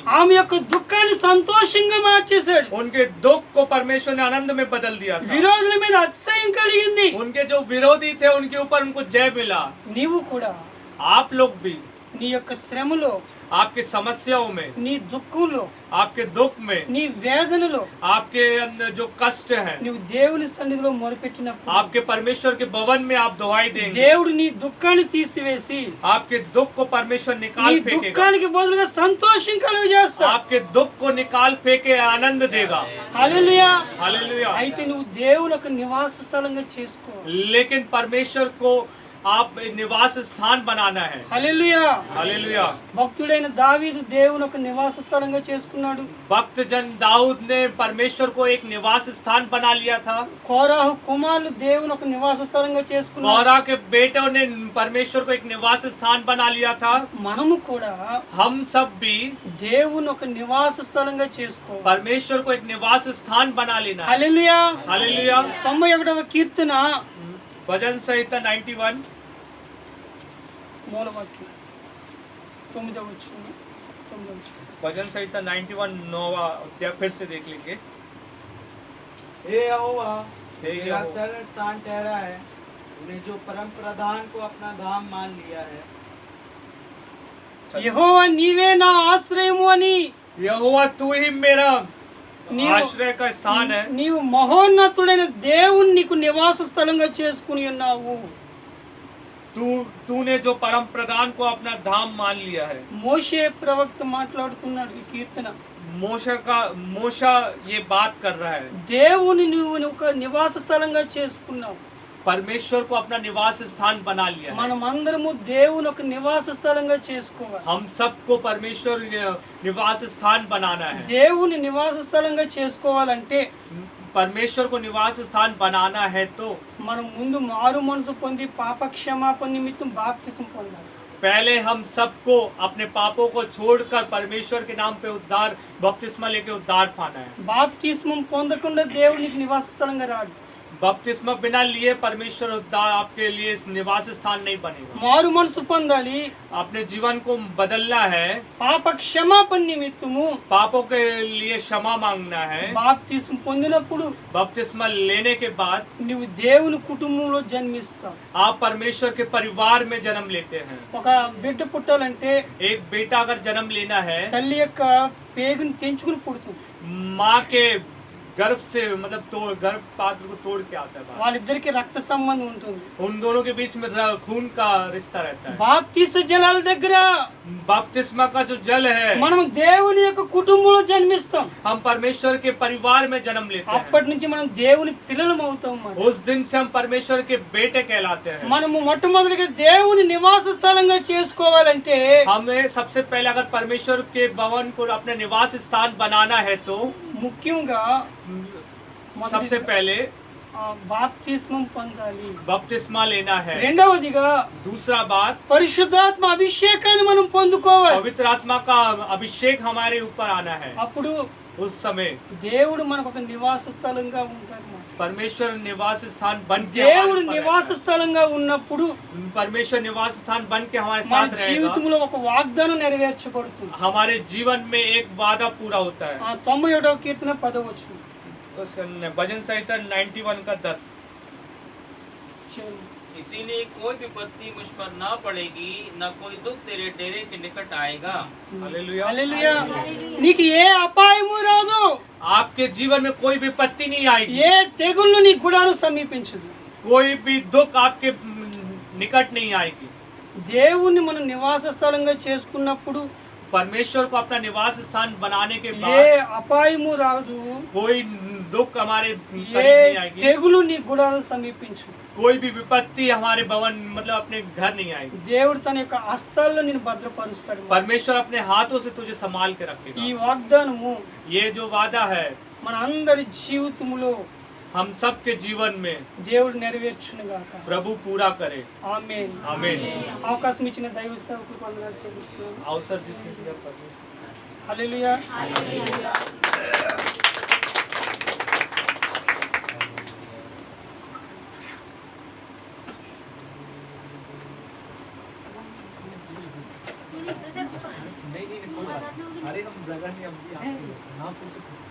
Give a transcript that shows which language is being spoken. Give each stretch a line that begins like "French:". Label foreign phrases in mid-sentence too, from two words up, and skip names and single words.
Telugu: ఆమె యొక్క దుఃఖాన్ని సంతోషంగా మార్చేశాడు.
Hindi: उनके दुख को परमेश्वर ने आनंद में बदल दिया था।
Telugu: విరోధుల మీద అతిశయం కలిగింది.
Hindi: उनके जो विरोधी थे उनके ऊपर उनको जय मिला।
Telugu: నీవు కూడా
Hindi: आप लोग भी
Telugu: నీ యొక్క శ్రమలో,
Hindi: आपके समस्याओं में,
Telugu: నీ దుఃఖంలో,
Hindi: आपके दुख में,
Telugu: నీ వేదనలో
Hindi: आपके अंदर जो कष्ट है,
Telugu: నువ్వు దేవుని సన్నిధిలో మొరపెట్టినప్పుడు
Hindi: आपके परमेश्वर के भवन में आप दुआई देंगे।
Telugu: దేవుడు నీ దుఃఖాన్ని తీసివేసి
Hindi: आपके दुख को परमेश्वर
Telugu: నీ
Hindi: निकाल फेंकेगा।
Telugu: దుఃఖానికి బదులుగా సంతోషం కలుగజేస్తాడు.
Hindi: आपके दुख को निकाल फेंके आनंद देगा।
Telugu: హల్లెలూయా.
Hindi: हालेलुया।
Telugu: అయితే నువ్వు దేవుని యొక్క నివాస స్థలంగా చేసుకో.
Hindi: लेकिन परमेश्वर को आप निवास स्थान बनाना है।
Telugu: హల్లెలూయా.
Hindi: हालेलुया।
Telugu: భక్తుడైన దావీదు దేవుని ఒక నివాస స్థలంగా చేసుకున్నాడు.
Hindi: भक्त जन दाऊद ने परमेश्वर को एक निवास स्थान बना लिया था।
Telugu: కోరాహు కుమారులు దేవుని ఒక నివాస స్థలంగా చేసుకున్నారు.
Hindi: कौरा के बेटों ने परमेश्वर को एक निवास स्थान बना लिया था।
Telugu: మనము కూడా
Hindi: हम सब भी
Telugu: దేవుని ఒక నివాస స్థలంగా చేసుకోవాలి.
Hindi: परमेश्वर को एक निवास स्थान बना लेना है।
Telugu: హల్లెలూయా.
Hindi: हालेलुया।
Telugu: 91వ కీర్తన
Hindi: भजन संहिता 91
Telugu: మూలవాక్యం 9వ వచనం.
Hindi: भजन संहिता 91 9वां अध्याय फिर से देख लेंगे। हे यहोवा, हे मेरा यहोवा। शरण स्थान ठहरा है, तूने जो परम प्रधान को अपना धाम मान लिया है।
Telugu: యెహోవా నీవే నా ఆశ్రయము అని
Hindi: यहोवा तू ही मेरा
Telugu: నీవు
Hindi: आश्रय का स्थान है।
Telugu: నీవు మహోన్నతుడైన దేవుని నీకు నివాస స్థలంగా చేసుకుని ఉన్నావు.
Hindi: तूने जो परम प्रधान को अपना धाम मान लिया है।
Telugu: మోషే ప్రవక్త మాట్లాడుతున్నాడు ఈ కీర్తన.
Hindi: मोशा ये बात कर रहा है।
Telugu: దేవుని నువ్వు ఒక నివాస స్థలంగా చేసుకున్నావు.
Hindi: परमेश्वर को अपना निवास स्थान बना लिया है।
Telugu: మనం అందరము దేవుని ఒక నివాస స్థలంగా చేసుకోవాలి.
Hindi: हम सबको परमेश्वर निवास स्थान बनाना है।
Telugu: దేవుని నివాస స్థలంగా చేసుకోవాలంటే
Hindi: परमेश्वर को निवास स्थान बनाना है तो
Telugu: మనం ముందు మారు మనసు పొంది పాప క్షమాపణ నిమిత్తం బాప్తిసం పొందాలి.
Hindi: पहले हम सबको अपने पापों को छोड़कर परमेश्वर के नाम पे उद्धार बपतिस्मा लेके उद्धार पाना है।
Telugu: బాప్తిస్మం పొందకుండా దేవుడు నీకు నివాస స్థలంగా రాడు.
Hindi: बपतिस्मा बिना लिए परमेश्वर आपके लिए निवास स्थान नहीं बनेगा।
Telugu: మారు మనసు పొందాలి,
Hindi: अपने जीवन को बदलना है,
Telugu: పాప క్షమాపణ నిమిత్తము
Hindi: पापों के लिए क्षमा मांगना है।
Telugu: బాప్తిసం పొందినప్పుడు
Hindi: बपतिस्मा लेने के बाद
Telugu: నువ్వు దేవుని కుటుంబంలో జన్మిస్తావు.
Hindi: आप परमेश्वर के परिवार में जन्म लेते हैं।
Telugu: ఒక బిడ్డ పుట్టాలంటే
Hindi: एक बेटा अगर जन्म लेना है,
Telugu: తల్లి యొక్క పేగుని తెంచుకుని పుడుతుంది.
Hindi: माँ के गर्भ से मतलब गर्भ पात्र को तोड़ के आता है बाहर।
Telugu: వాళ్ళిద్దరికి రక్త సంబంధం ఉంటుంది.
Hindi: उन दोनों के बीच में खून का रिश्ता रहता है।
Telugu: బాప్తిస జలాల దగ్గర
Hindi: बपतिस्मा का जो जल है,
Telugu: మనం దేవుని యొక్క కుటుంబంలో జన్మిస్తాం.
Hindi: हम परमेश्वर के परिवार में जन्म लेते हैं।
Telugu: అప్పటి నుంచి మనం దేవుని పిల్లలం అవుతాం అన్నమాట.
Hindi: उस दिन से हम परमेश्वर के बेटे कहलाते हैं।
Telugu: మనము మొట్టమొదటిగా దేవుని నివాస స్థలంగా చేసుకోవాలంటే
Hindi: हमें सबसे पहले अगर परमेश्वर के भवन को अपने निवास स्थान बनाना है तो
Telugu: ముఖ్యంగా
Hindi: सबसे पहले
Telugu: బాప్తిస్మం పొందాలి.
Hindi: बपतिस्मा लेना है।
Telugu: రెండవదిగా
Hindi: दूसरा बात,
Telugu: పరిశుద్ధాత్మ అభిషేకాన్ని మనం పొందుకోవాలి.
Hindi: पवित्र आत्मा का अभिषेक हमारे ऊपर आना है।
Telugu: అప్పుడు
Hindi: उस समय
Telugu: దేవుడు మనకు ఒక నివాస స్థలంగా ఉంటాడు.
Hindi: परमेश्वर निवास स्थान बन के
Telugu: దేవుడు
Hindi: हमारे ऊपर
Telugu: నివాస
Hindi: रहेगा।
Telugu: స్థలంగా ఉన్నప్పుడు
Hindi: परमेश्वर निवास स्थान बन के हमारे
Telugu: మన
Hindi: साथ रहेगा।
Telugu: జీవితంలో ఒక వాగ్దానం నెరవేర్చబడుతుంది.
Hindi: हमारे जीवन में एक वादा पूरा होता है।
Telugu: 91వ కీర్తన 10వ వచనం.
Hindi: भजन संहिता 91 का 10। इसीलिए कोई विपत्ति मुझ पर ना पड़ेगी, न कोई दुख तेरे डेरे के निकट आएगा। हालेलुया।
Telugu: హల్లెలూయా. నీకు ఏ అపాయము రాదు,
Hindi: आपके जीवन में कोई विपत्ति नहीं आएगी,
Telugu: ఏ తెగుళ్ళు నీ గుడాను సమీపించదు.
Hindi: कोई भी दुख आपके निकट नहीं आएगी।
Telugu: దేవుణ్ణి మనం నివాస స్థలంగా చేసుకున్నప్పుడు
Hindi: परमेश्वर को अपना निवास स्थान बनाने के
Telugu: ఏ
Hindi: बाद
Telugu: అపాయము రాదు,
Hindi: कोई दुख हमारे
Telugu: ఏ
Hindi: करीब नहीं आएगी,
Telugu: తెగులు నీ గుడాను సమీపించదు.
Hindi: कोई भी विपत्ति हमारे भवन मतलब अपने घर नहीं आएगी।
Telugu: దేవుడు తన యొక్క హస్తాల్లో నేను భద్రపరుస్తాడు.
Hindi: परमेश्वर अपने हाथों से तुझे संभाल के
Telugu: ఈ
Hindi: रखेगा।
Telugu: వాగ్దానము
Hindi: ये जो वादा है
Telugu: మన అందరి జీవితంలో
Hindi: हम सब के जीवन में
Telugu: దేవుడు నెరవేర్చునుగాక.
Hindi: प्रभु पूरा करे।
Telugu: ఆమేన్.
Hindi: आमीन।
Telugu: అవకాశం ఇచ్చిన దైవ సేవకులకు వందనాలు చెల్లిస్తున్నాను.
Hindi: अवसर जिसके लिए परमेश्वर
Telugu: హల్లెలూయా.
Hindi: अरे हम ब्रदर नहीं हम नाम पूछो।